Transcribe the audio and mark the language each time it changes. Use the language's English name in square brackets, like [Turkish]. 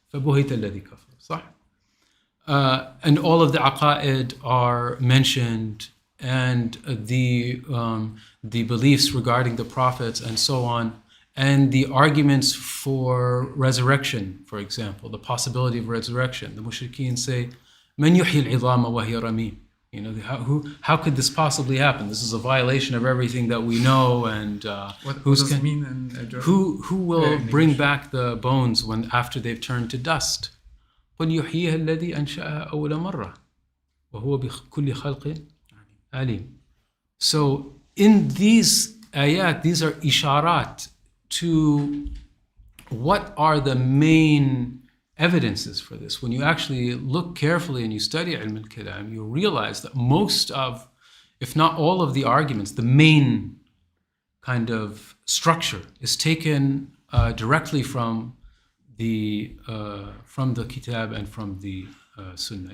[Arabic] فَبُهِتَ الَّذِي كَفَرَ. [English] And all of the aqa'id are mentioned, and the beliefs regarding the prophets and so on, and the arguments for resurrection, for example, the possibility of resurrection. The mushrikeen say, [Arabic] مَنْ يُحْيِي الْعِظَامَ وَهِيَ رَمِيمٌ. [English] How could this possibly happen? This is a violation of everything that we know. And what does it mean in German? Who will bring back the bones after they've turned to dust? [Arabic] قل يحييها الذي أنشأها أول مرة وهو بكل خلق عليم. [English] So in these ayat, these are isharat to what are the main evidences for this. When you actually look carefully and you study ilm al-kalam, you realize that most of, if not all of the arguments, the main kind of structure is taken directly from the kitab and from the sunnah.